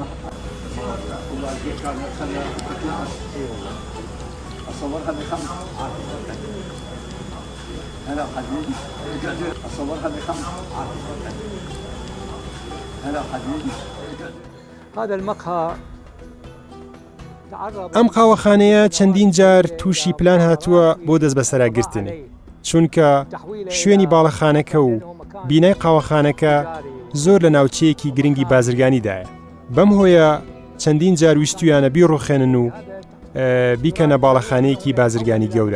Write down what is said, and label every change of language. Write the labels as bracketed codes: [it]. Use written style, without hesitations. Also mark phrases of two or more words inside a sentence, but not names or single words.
[ar] والله كان خلى اصورها بخمس. هلا حبيبي اصورها بخمس. هلا حبيبي. هذا المقهى [ckb] ئەم قاوەخانەیە چەندین جار تووشی پلان هاتووە بۆ دەست بەسەراگرتنی، چونکە شوێنی باڵەخانەکە و بینای قاوەخانەکە زۆر لە ناوچەیەکی گرنگی بازرگانیدایە. بەم هۆیە چەندین جار ویستویانە بیڕوخێنن و بیکەنە باڵەخانەیەکی بازرگانی گەورە.